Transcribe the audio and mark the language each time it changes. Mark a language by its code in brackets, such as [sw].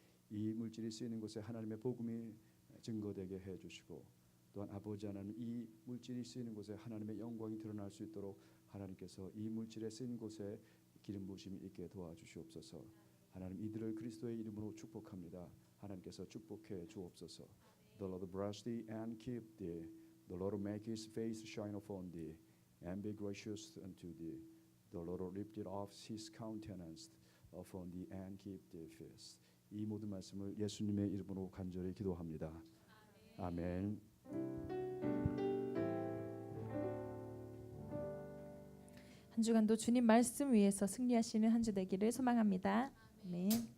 [ko] 이 물질이 쓰이는 곳에 하나님의 복음이 증거되게 해주시고 또한 아버지 하나님 이 물질이 쓰이는 곳에 하나님의 영광이 드러날 수 있도록 하나님께서 이 물질에 쓰인 곳에 기름 부으심이 있게 도와주시옵소서. 하나님 이들을 그리스도의 이름으로 축복합니다. 하나님께서 축복해 주옵소서. [en] The Lord bless thee and keep thee. The Lord make his face shine upon thee and be gracious unto thee. The Lord lift up his countenance upon thee and keep thee peace. [ko] 이 모든 말씀을 예수님의 이름으로 간절히 기도합니다. 아멘. 한 주간도 주님 말씀 위에서 승리하시는 한 주 되기를 소망합니다. 아멘.